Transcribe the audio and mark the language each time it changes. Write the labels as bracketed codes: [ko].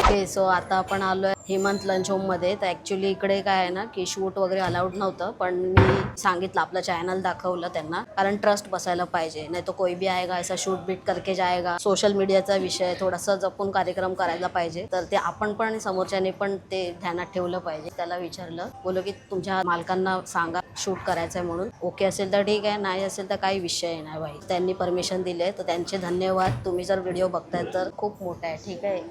[mr] So आता आपण आलोय हेमंत लंच होम मध्ये. तर ऍक्च्युली इकडे काय आहे ना की शूट वगैरे अलाउड नव्हतं, पण मी सांगितलं आपलं चॅनल दाखवलं त्यांना, कारण ट्रस्ट बसायला पाहिजे. [hi] नाही तो कोई भी आएगा ऐसा शूट बीट करके जाएगा. [mr] सोशल मीडियाचा विषय थोडासा जपून कार्यक्रम करायला पाहिजे. तर ते आपण पण समोरच्याने पण ते ध्यानात ठेवलं पाहिजे. त्याला विचारलं, बोलो की तुमच्या मालकांना सांगा शूट करायचंय म्हणून, ओके असेल तर ठीक आहे, नाही असेल तर काही विषय नाही भाई. त्यांनी परमिशन दिले तर त्यांचे धन्यवाद. तुम्ही जर व्हिडिओ बघताय तर खूप मोठा आहे, ठीक आहे.